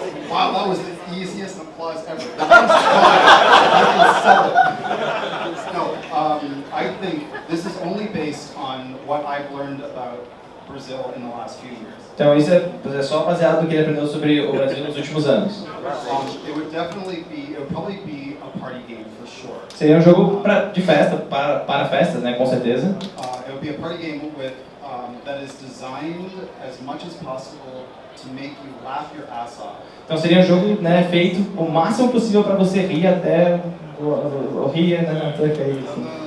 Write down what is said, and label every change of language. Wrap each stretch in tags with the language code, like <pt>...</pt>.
<en>Wow, that was the easiest applause ever. That was fun. I can sell it. No, I think this is only based on what I've learned about Brazil in the last few years.</en> <pt>Então isso é só baseado no que ele aprendeu sobre o Brasil nos últimos anos.</pt> <en>It would probably be a party game for sure.</en> <pt>Seria um jogo de festa, para festas, né, com certeza.</pt> <en>It would be a party game with that is designed as much as possible to make you laugh your ass off.</en> <pt>Então seria um jogo, né, feito o máximo possível para você rir até o rir, né, até cair assim.</pt>